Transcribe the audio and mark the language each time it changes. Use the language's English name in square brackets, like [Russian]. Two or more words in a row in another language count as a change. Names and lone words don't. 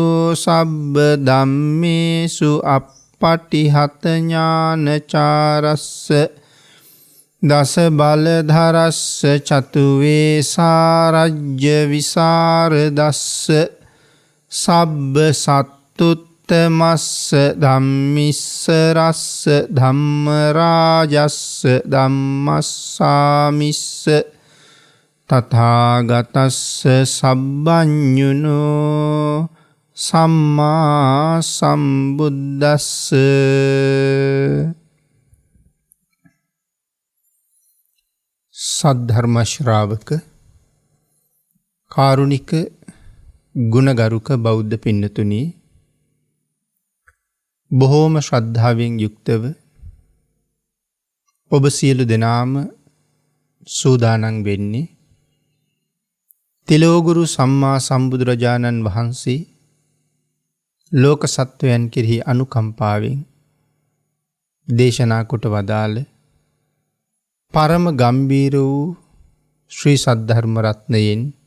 [Pali] සබ්බ ධම්මේසු අප්පටිහත ඥානචාරස්ස දස බලධරස්ස චතු වේසාරජ්‍ය විසරදස්ස සබ්බ සත්තුත්තමස්ස ධම්මිස්සරස්ස ධම්මරාජස්ස ධම්මස්සාමිස්ස තථාගතස්ස සබ්බඤුනෝ සම්මා සම්බුද්දස්ස [Sinhala] සද්ධර්ම ශ්‍රාවක කාරුණික ගුණගරුක බෞද්ධ පින්නතුනි, බොහෝම ශ්‍රද්ධාවෙන් යුක්තව ඔබ සියලු දෙනාම සූදානම් වෙන්නේ තිලෝගුරු සම්මා සම්බුදුරජාණන් වහන්සේ ලෝක සත්වයන් කෙරෙහි අනුකම්පාවෙන් දේශනා කොට වදාළ පරම ගම්බීර වූ ශ්‍රී සද්ධර්ම රත්නයෙන්